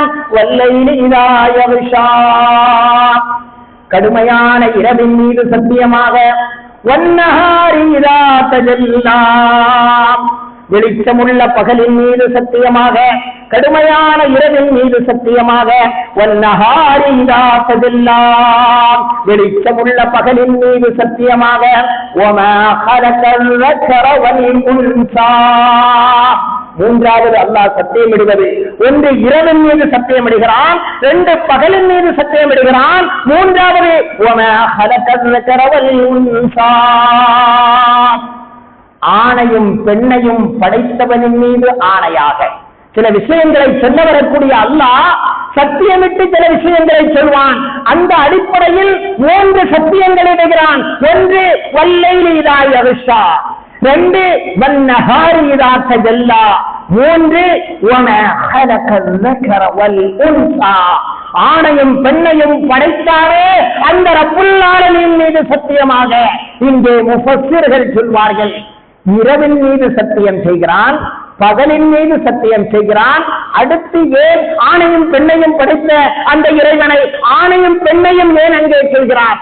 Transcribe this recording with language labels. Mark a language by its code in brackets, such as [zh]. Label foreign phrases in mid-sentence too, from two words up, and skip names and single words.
[ar] والليل إذا يغشى, [ta] கடுமையான இரவின் மீது சத்தியமாக, [ar] والنهار إذا تجلى, [ta] வெளிச்சமுள்ள பகலின் மீது சத்தியமாக, கடுமையான இரவின் மீது சத்தியமாக, [ar] والنهار إذا تجلى, [ta] வெளிச்சமுள்ள பகலின் மீது சத்தியமாக, [ar] وما خلق الذكر والأنثى. [ta] 3வது அல்லாஹ் சத்தியமிடுவது, 1 இரவின் மீது சத்தியமிடுகிறான், 2 பகலின் மீது சத்தியமிடுகிறான், 3வது [ar] وما خلق الذكر والأنثى, [ta] ஆணையும் பெண்ணையும் படைத்தவனின் மீது ஆணையாக. சில விஷயங்களை சொல்ல வரக்கூடிய அல்லாஹ் சத்தியமிட்டு சில விஷயங்களை சொல்வான். அந்த அடிப்படையில் 3 சத்தியங்களை இடுகிறான். 1 [ar] والليل إذا يغشى, [ta] 2 [ar] والنهار إذا تجلى, [ta] 3 [ar] وما خلق الذكر والأنثى, [ta] ஆணையும் பெண்ணையும் படைத்தாரே அந்த [ar] رب العالمين [ta] மீது சத்தியமாக. இங்கே முஃபஸ்ஸிர்கள் சொல்வார்கள், இரவின் மீது சத்தியம் செய்கிறான், பகலின் மீது சத்தியம் செய்கிறான், அடுத்து ஏன் ஆணையும் பெண்ணையும் படைத்த அந்த இறைவனை ஆணையும் பெண்ணையும் ஏன் அங்கே சொல்கிறான்?